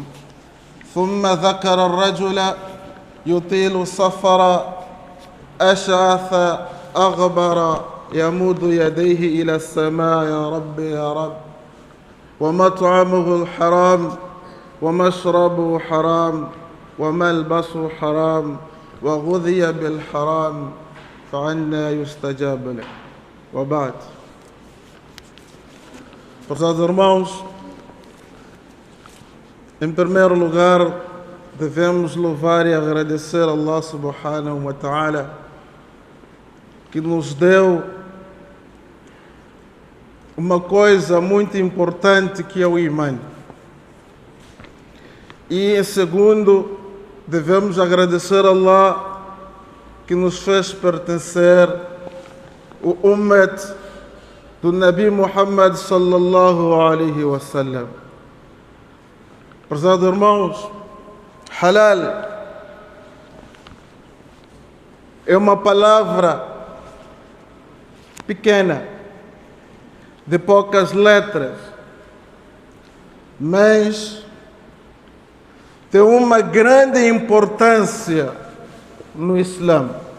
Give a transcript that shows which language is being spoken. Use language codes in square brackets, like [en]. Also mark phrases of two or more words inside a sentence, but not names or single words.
[ar] ثم ذكر الرجل يطيل السفر أشعث أغبر يمد يديه إلى السماء: يا رب يا رب، ومطعمه الحرام ومشربه حرام وملبسه حرام وغذي بالحرام، فعنا يستجاب له. وبعد. [pt] Prezados irmãos, em primeiro lugar, devemos louvar e agradecer a Allah [ar] سبحانه وتعالى, [pt] que nos deu uma coisa muito importante, que é o Iman. E em segundo, devemos agradecer a Allah que nos fez pertencer o Ummat do Nabi Muhammad [ar] صلى الله عليه وسلم. [pt] Prezados irmãos, halal é uma palavra pequena, de poucas letras, mas tem uma grande importância no Islã.